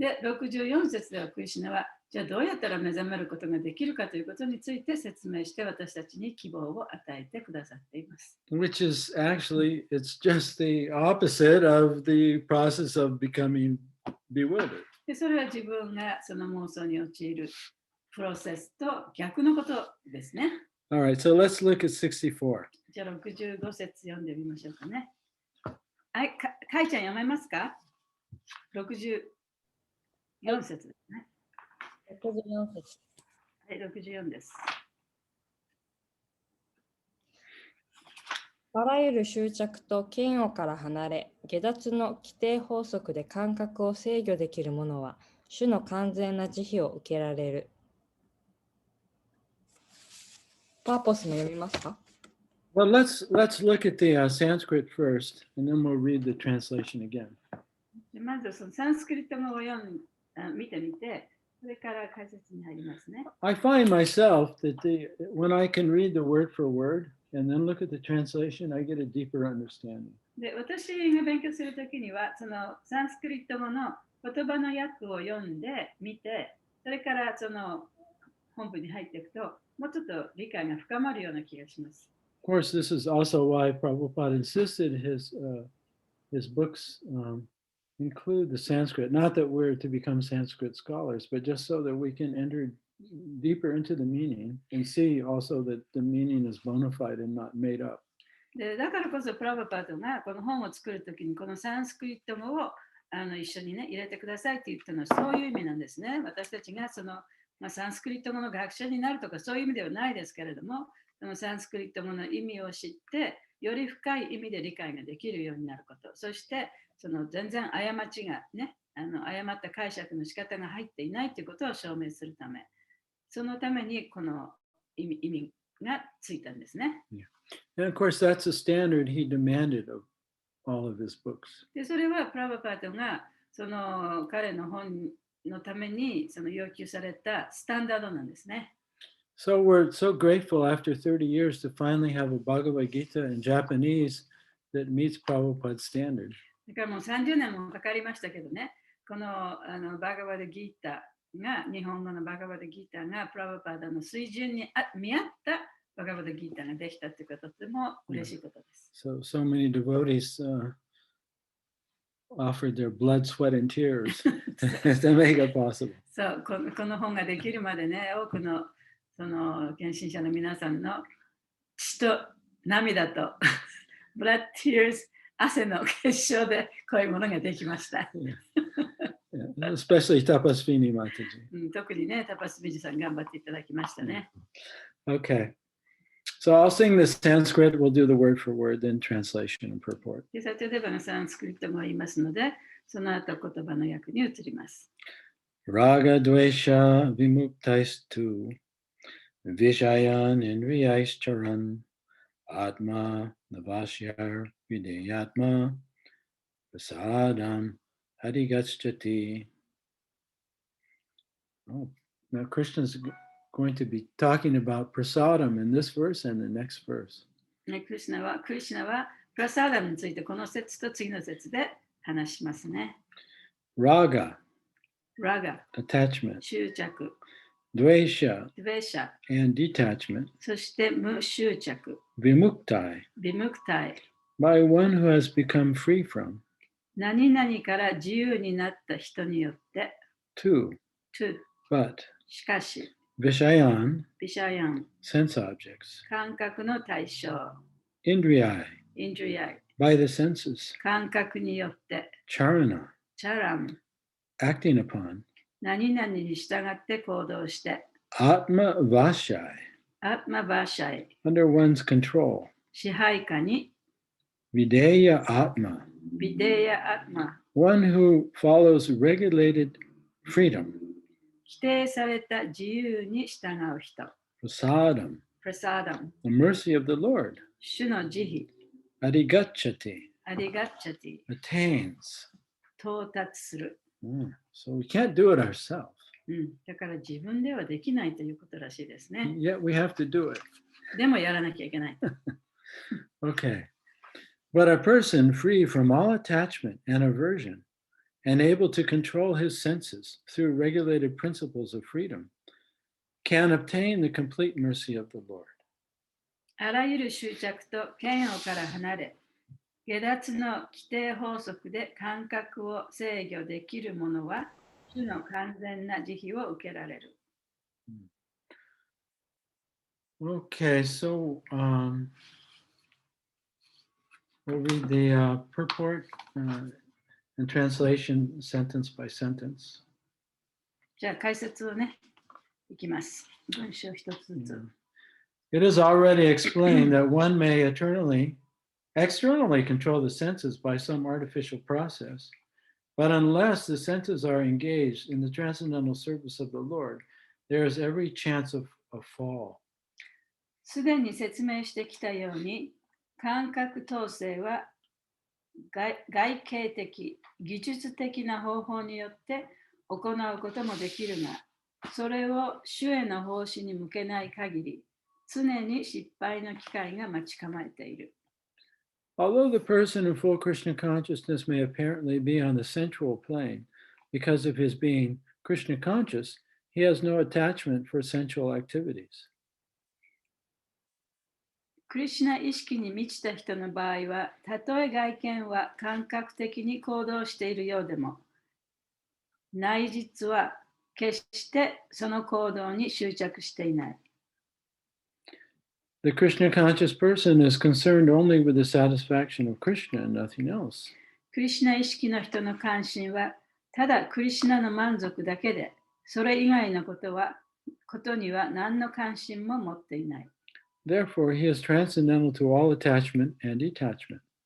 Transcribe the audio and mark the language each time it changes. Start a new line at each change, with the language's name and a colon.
Japanese: で、64節ではクリシュナは、じゃあどうやったら目覚めることができるかということについて説明して私たちに希望を与えてくださっています。
English: Which is actually, it's just the opposite of the process of becoming bewildered.
Japanese: で、それは自分がその妄想に陥るプロセスと逆のことですね。
English: All right, so let's look at 64.
Japanese: じゃあ65節読んでみましょうかね。はい、かいちゃん読めますか？ 64節ですね。 64節。はい、64です。あらゆる執着と嫌悪から離れ、下脱の規定法則で感覚を制御できる者は、主の完全な慈悲を受けられる。パーポスも読みますか？
English: Well, let's look at the Sanskrit first, and then we'll read the translation again.
Japanese: まずそのサンスクリット語を見てみて、それから解説に入りますね。
English: I find myself that when I can read the word for word and then look at the translation, I get a deeper understanding.
Japanese: で、私が勉強するときには、そのサンスクリット語の言葉の訳を読んで見て、それからその本文に入っていくと、もうちょっと理解が深まるような気がします。
English: Of course, this is also why Prabhupada insisted his books include the Sanskrit. Not that we're to become Sanskrit scholars, but just so that we can enter deeper into the meaning and see also that the meaning is bona fide and not made up.
Japanese: で、だからこそプラブパートがこの本を作るときにこのサンスクリット語を一緒にね入れてくださいって言ったのはそういう意味なんですね。私たちがその、サンスクリット語の学者になるとかそういう意味ではないですけれども、そのサンスクリット語の意味を知ってより深い意味で理解ができるようになること、そしてその全然過ちがね、誤った解釈の仕方が入っていないということを証明するため、そのためにこの意味がついたんですね。
English: And of course, that's a standard he demanded of all of his books.
Japanese: で、それはプラバパートがその彼の本のためにその要求されたスタンダードなんですね。
English: So we're so grateful after 30 years to finally have a Bhagavad Gita in Japanese that meets Prabhupada's standard.
Japanese: だからもう30年もかかりましたけどね、このバガバダギータが、日本語のバガバダギータがプラブパダの水準に見合ったバガバダギータができたということはとても嬉しいことです。
English: So many devotees offered their blood, sweat, and tears to make it possible.
Japanese: そうこの本ができるまでね、多くのその献身者の皆さんの血と涙と
English: blood tears
Japanese: 汗の結晶でこういうものができました。
English: Yeah, especially Tapasvini Mataji.
Japanese: 特にね、タパスビジさん頑張っていただきましたね。
English: Okay. So I'll sing the Sanskrit. We'll do the word for word, then translation and purport.
Japanese: で、先ほどのサンスクリットも言いますので、その後言葉の訳に移ります。
Sanskrit: Raga dvesha vimuktaisthu vishayan indriyaischcharan atma navasyar videyatma prasadam harigachati.
English: Oh, now Krishna's going to be talking about prasadam in this verse and the next verse.
Japanese: クリシュナはプラサーダムについてこの説と次の説で話しますね。
Sanskrit: Raga, ラガ、
English: attachment,
Japanese: 執着、
Sanskrit: dvesha, ドベシャ、
English: and detachment,
Japanese: そして無執着、
Sanskrit: vimuktai, ビムクタイ、
English: by one who has become free from,
Japanese: 何々から自由になった人によって、
Sanskrit: to, トゥ、
English: but,
Japanese: しかし、
Sanskrit: vishayan, ビシャヤン、
English: sense objects,
Japanese: 感覚の対象、
Sanskrit: indriyai, インドリアイ、
English: by the senses,
Japanese: 感覚によって、
Sanskrit: charana, チャラム、
English: acting upon,
Japanese: 何々に従って行動して、
Sanskrit: atma vashai, アッマバーシャイ、
English: under one's control,
Japanese: 支配下に、
Sanskrit: videya atma, ビデヤアッマ、
English: one who follows regulated freedom,
Japanese: 規定された自由に従う人、
Sanskrit: prasadam, プラサーダム、
English: the mercy of the Lord,
Japanese: 主の慈悲、
Sanskrit: adigachati, アリガッチャティ、
English: attains.
Japanese: 到達する。
English: So we can't do it ourselves,
Japanese: だから自分ではできないということらしいですね。
English: yet we have to do it.
Japanese: でもやらなきゃいけない。
English: Okay. But a person free from all attachment and aversion and able to control his senses through regulated principles of freedom can obtain the complete mercy of the Lord.
Japanese: あらゆる執着と嫌悪から離れ、下脱の規定法則で感覚を制御できる者は、主の完全な慈悲を受けられる。
English: Okay, so we'll read the purport and translation sentence by sentence.
Japanese: じゃあ解説をね、いきます。文章一つずつ。
English: It is already explained that one may externally control the senses by some artificial process, but unless the senses are engaged in the transcendental service of the Lord, there is every chance of a fall.
Japanese: すでに説明してきたように、感覚統制は外形的、技術的な方法によって行うこともできるが、それを主への奉仕に向けない限り、常に失敗の機会が待ち構えている。
English: Although the person in full Krishna consciousness may apparently be on the sensual plane because of his being Krishna conscious, he has no attachment for sensual activities.
Japanese: クリシュナ意識に満ちた人の場合は、たとえ外見は感覚的に行動しているようでも、内実は決してその行動に執着していない。
English: The Krishna conscious person is concerned only with the satisfaction of Krishna and nothing else.
Japanese: クリシュナ意識の人の関心は、ただクリシュナの満足だけで、それ以外のことには何の関心も持っていない。
English: Therefore, he is transcendental to all attachment and detachment.